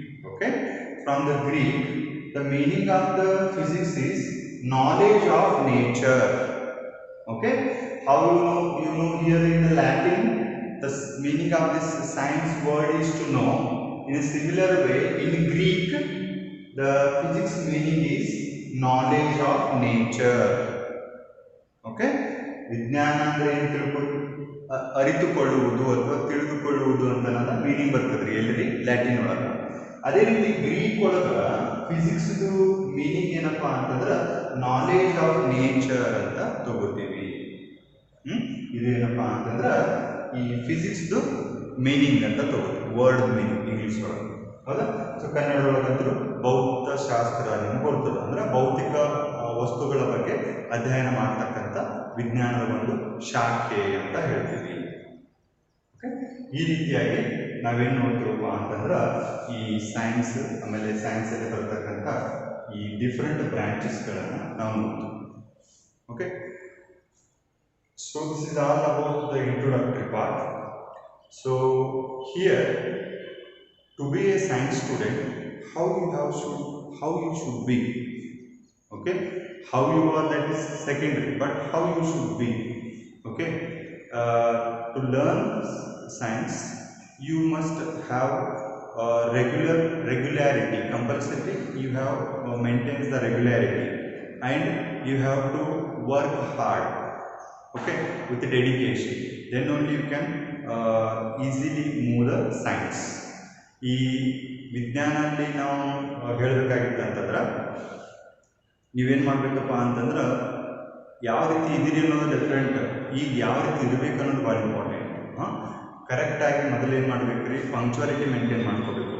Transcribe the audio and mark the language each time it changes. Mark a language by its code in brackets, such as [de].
[en] Okay, from the Greek, the meaning of the physics is knowledge of nature. Okay, how you know here in the Latin the meaning of this science word is to know. In a similar way, in Greek the physics meaning is knowledge of nature. [kn] Okay, ವಿಜ್ಞಾನ ಅಂದರೆ ಏನು ಅರಿತುಕೊಳ್ಳುವುದು ಅಥವಾ ತಿಳಿದುಕೊಳ್ಳುವುದು ಅಂತ meaning ಬರ್ತದ್ರಿ ಎಲ್ಲಿ Latin ಒಳಗೆ. ಅದೇ ರೀತಿ ಗ್ರೀಕ್ ಒಳಗೆ ಫಿಸಿಕ್ಸ್ದು ಮೀನಿಂಗ್ ಏನಪ್ಪಾ ಅಂತಂದ್ರೆ [en] knowledge of nature [kn] ಅಂತ ತಗೋತೀವಿ. ಇದು ಏನಪ್ಪಾ ಅಂತಂದ್ರೆ ಈ ಫಿಸಿಕ್ಸ್ದು ಮೀನಿಂಗ್ ಅಂತ ತಗೋತೀವಿ, ವರ್ಡ್ ಮೀನಿಂಗ್ ಇಂಗ್ಲೀಷ್ ಒಳಗೆ, ಹೌದಾ. ಸೊ ಕನ್ನಡದೊಳಗಂತೂ ಭೌತಶಾಸ್ತ್ರ ನಿಮ್ಗೆ ಬರ್ತದೆ, ಅಂದ್ರೆ ಭೌತಿಕ ವಸ್ತುಗಳ ಬಗ್ಗೆ ಅಧ್ಯಯನ ಮಾಡ್ತಕ್ಕಂಥ ವಿಜ್ಞಾನದ ಒಂದು ಶಾಖೆ ಅಂತ ಹೇಳ್ತೀವಿ. ಓಕೆ, ಈ ರೀತಿಯಾಗಿ ನಾವೇನು ನೋಡ್ತೀವಪ್ಪ ಅಂತಂದ್ರೆ ಈ ಸೈನ್ಸ್, ಆಮೇಲೆ ಸೈನ್ಸಲ್ಲಿ ಬರ್ತಕ್ಕಂಥ ಈ ಡಿಫ್ರೆಂಟ್ ಬ್ರಾಂಚಸ್ಗಳನ್ನು ನಾವು ನೋಡ್ತೀವಿ. [en] Okay, so this is all about the introductory part. So here, to be a science student, how you should be. Okay, how you are, that is secondary, but how you should be. Okay, to learn science you must have regularity. Compulsory you have maintain the regularity, and you have to work hard. Okay, with dedication, then only you can easily move the science. [kn] ಈ ವಿಜ್ಞಾನದಲ್ಲಿ ನಾವು ಹೇಳಬೇಕಾಗಿತ್ತು ಅಂತಂದ್ರೆ ನೀವೇನು ಮಾಡಬೇಕಪ್ಪ ಅಂತಂದ್ರೆ ಯಾವ ರೀತಿ ಇದ್ದೀರಿ ಅನ್ನೋದು ಡಿಫ್ರೆಂಟ್, ಈಗ ಯಾವ ರೀತಿ ಇರಬೇಕು ಅನ್ನೋದು ಭಾಳ ಇಂಪಾರ್ಟೆಂಟ್. ಕರೆಕ್ಟಾಗಿ ಮೊದಲೇನು ಮಾಡಬೇಕು ರೀ, ಪಂಕ್ಚುಯಾಲಿಟಿ ಮೇಂಟೈನ್ ಮಾಡ್ಕೋಬೇಕು.